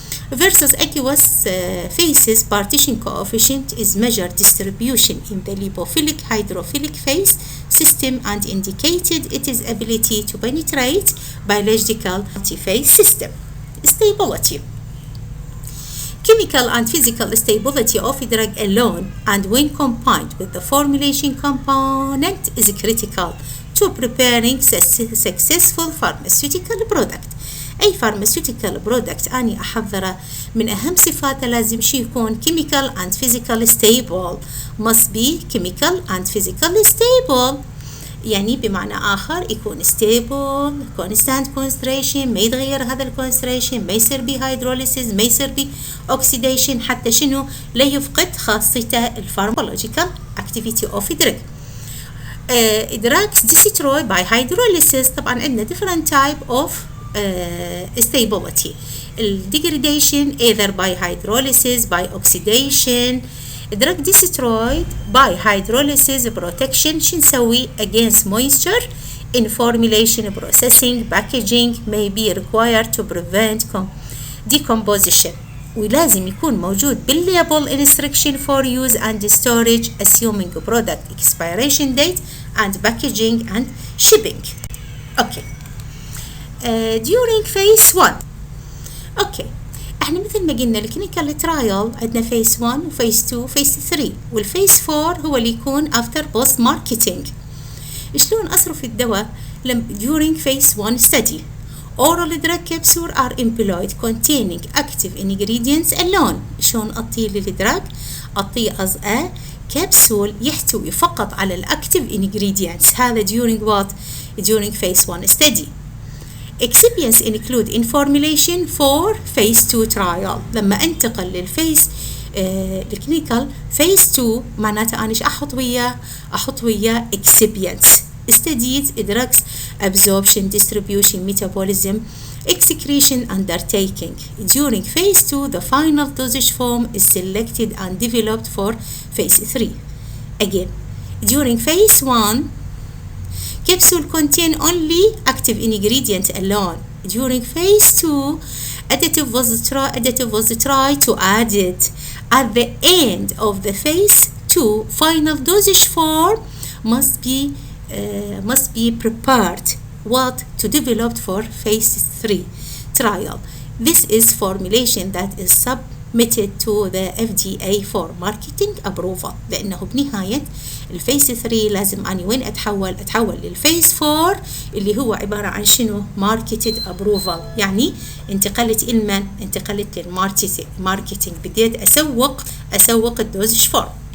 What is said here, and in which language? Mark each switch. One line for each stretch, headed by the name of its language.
English: Versus aqueous phases, partition coefficient is measured distribution in the lipophilic hydrophilic phase system and indicated its ability to penetrate biological multi-phase system. Stability. Chemical and physical stability of a drug alone and when combined with the formulation component is critical to preparing successful pharmaceutical product.
Arabic: أي pharmaceutical product أنا أحضره من أهم صفاته لازم شي يكون
English: chemical and physical stable. must be chemical and physical stable،
Arabic: يعني بمعنى آخر يكون
English: stable constant concentration،
Arabic: ما يتغير هذا الكونسنتريشن، ما يصير بي hydrolysis، ما يصير بي oxidation، حتى شنو لا يفقد خاصيته الفارماكولوجيكال
English: activity of drug. drugs destroyed by hydrolysis
Arabic: طبعا عندنا
English: different type of stability. degradation either by hydrolysis by oxidation. drug destroyed by hydrolysis protection
Arabic: شو نسوي
English: against moisture in formulation processing packaging may be required to prevent decomposition،
Arabic: ولازم يكون موجود بالليبل
English: instruction for use and storage assuming product expiration date and packaging and shipping. okay. during phase 1
Arabic: اوكي احنا مثل ما قلنا الكلينيكال ترايل عندنا phase 1 وphase 2 وphase 3 والphase 4 هو اللي يكون
English: after post marketing.
Arabic: شلون اصرف الدواء
English: during phase 1 study؟ oral drug capsule are employed containing active ingredients alone.
Arabic: شلون اعطيه للدراج؟ اعطيه
English: as a capsule
Arabic: يحتوي فقط على الاكتيف ingredients.
English: هذا during what؟ during phase 1 study. excipients include in formulation for phase 2 trial.
Arabic: لما انتقل للفيز الكلينيكال phase 2 معناته انا ايش احط وياه
English: excipients studied drugs absorption distribution metabolism excretion undertaking. during phase 2 the final dosage form is selected and developed for phase 3. again during phase 1 capsule contain only active ingredient alone. during phase 2 additive was tried to add it. at the end of the phase 2 final dosage form must be prepared to develop for phase 3 trial. this is formulation that is submitted to the FDA for marketing approval.
Arabic: لأنه بنهاية الفيس 3 لازم أني وين أتحول للفيس 4 اللي هو عبارة عن شنو
English: marketed approval،
Arabic: يعني انتقلت للماركتينج، بديت أسوق الدوزج فورم.